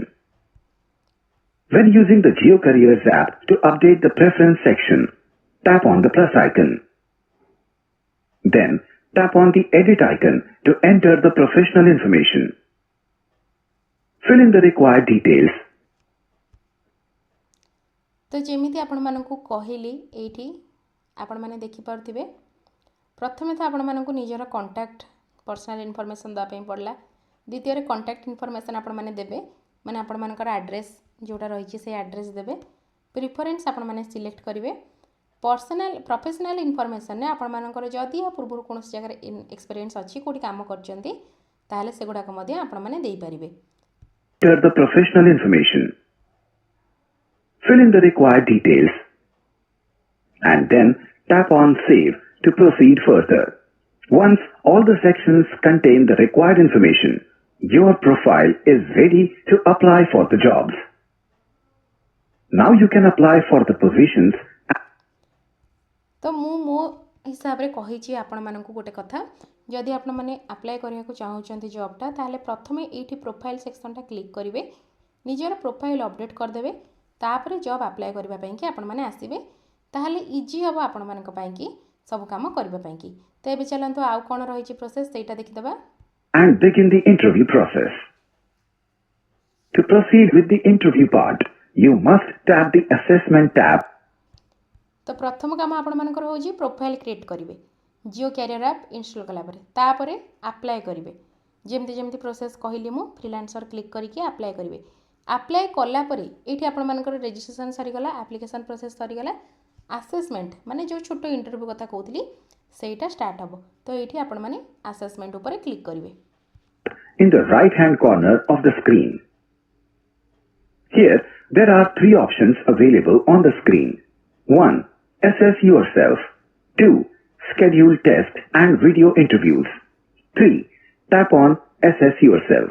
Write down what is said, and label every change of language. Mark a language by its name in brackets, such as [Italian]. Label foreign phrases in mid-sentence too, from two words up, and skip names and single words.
[English] When using the GeoCareers app to update the preference section, tap on the plus icon. Then tap on the edit icon to enter the professional information. Fill in the required details. [Odia] ତ ଯେମିତି ଆପଣ ମାନଙ୍କୁ କହିଲି ଏଠି ଆପଣ ମାନେ ଦେଖି ପାରୁଥିବେ ପ୍ରଥମେ ତ ଆପଣ ମାନଙ୍କୁ ନିଜର [English] contact personal information [Odia] ଦେବା ପାଇଁ ପଡ଼ିଲା ଦ୍ୱିତୀୟ ରେ [English] contact information [Odia] ଆପଣ ମାନେ ଦେବେ ମାନେ ଆପଣ ମାନଙ୍କର ଆଡ୍ରେସ ଯେଉଁଟା ରହି ସେ ଆଡ୍ରେସ ଦେବେ ପ୍ରିଫରେନ୍ସ ଆପଣ ମାନେ ସିଲେକ୍ଟ କରିବେ [English] personal professional information [Odia] ନେ ଆପଣ ମାନଙ୍କର ଯଦି ବା ପୂର୍ବ କେଉଁ ଜାଗା ଏକ୍ସପିରିଏନ୍ସ ଅଛି କେଉଁଠି କାମ କରୁଛନ୍ତି ତାହାହେଲେ ସେ ଗୁଡ଼ା କୁ ମଧ୍ୟ ଆପଣ ମାନେ ଦେଇ ପାରିବେ [English] Enter the professional information. Fill in the required details and then tap on Save to proceed further. Once all the sections contain the required information, your profile is ready to apply for the jobs. Now you can apply for the positions. [Odia] ତ ମୋ ହିସାବ ରେ କହୁଛି ଆପଣ ମାନଙ୍କୁ ଗୋଟେ କଥା ଯଦି ଆପଣ ମାନେ ଆପ୍ଲାଇ କରିବା କୁ ଚାହୁଁଛନ୍ତି ଜବଟା ତାହାହେଲେ ପ୍ରଥମେ ଏଠି [English] profile sectionଟା [Odia] କ୍ଲିକ କରିବେ ନିଜର [English] profile update [Odia] କରି ଦେବେ ତାପରେ [English] job apply [Odia] କରିବା ପାଇଁ କି ଆପଣ ମାନେ ଆସିବେ ତାହାହେଲେ ଇଜି ହେବ ଆପଣ ମାନଙ୍କ ପାଇଁ କି ସବୁ କାମ କରିବା ପାଇଁ କି ତ ଏବେ ଚାଲନ୍ତୁ ଆଉ କଣ ରହିଛି ପ୍ରୋସେସ ସେଟା ଦେଖି ଦେବା [English] And begin the interview process. To proceed with the interview part, you must tap the Assessment tab. [Odia] ତ ପ୍ରଥମ କାମ ଆପଣ ମାନଙ୍କର ହେଉଛି [English] profile create [Odia] କରିବେ ଜିଓ କ୍ୟାରିୟର [English] app install [Odia] କଲା ପରେ ତାପରେ ଆପ୍ଲାଇ କରିବେ ଯେମିତି ଯେମିତି ପ୍ରୋସେସ କହିଲି ମୁଁ [English] freelancer click [Odia] କରିକେ ଆପ୍ଲାଇ କରିବେ ଆପ୍ଲାଇ କଲା ପରେ ଏଠି ଆପଣ ମାନଙ୍କର ରେଜିଷ୍ଟ୍ରେସନ ସରି ଗଲା [English] application process [Odia] ସରି ଗଲା ଆସେସମେଣ୍ଟ ମାନେ ଯେଉଁ ଛୋଟ ଇଣ୍ଟରଭ୍ୟୁ କଥା କହୁଥିଲି ସେଟା ଷ୍ଟାର୍ଟ ହେବ ତ ଏଠି ଆପଣ ମାନେ ଆସେସମେଣ୍ଟ ଉପରେ କ୍ଲିକ କରିବେ [English] In the right hand corner of the screen. Here, there are three options available on the screen. 1. Assess yourself. 2. Schedule test and video interviews. 3. Tap on Assess yourself.